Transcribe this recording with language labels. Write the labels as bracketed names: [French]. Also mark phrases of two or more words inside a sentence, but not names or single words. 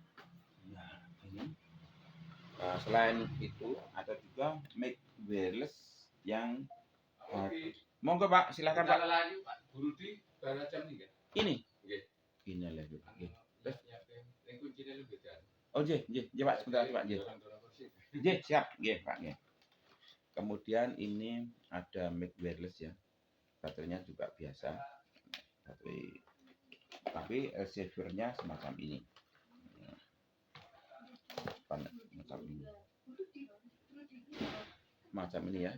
[Indonesian] Nah, ini. Selain itu ada juga mic wireless yang monggo Pak, silakan Pak. Pak. Guru di jam ini. Nggih. Ini lah nggih. Kuncinya lebih kan. Oh, nggih, Pak, sebentar Pak, nggih. Nggih, siap, nggih, Pak, nggih. Kemudian ini ada mic wireless ya. Baterainya juga biasa. Baterai tapi receiver-nya semacam ini. Macam ini ya.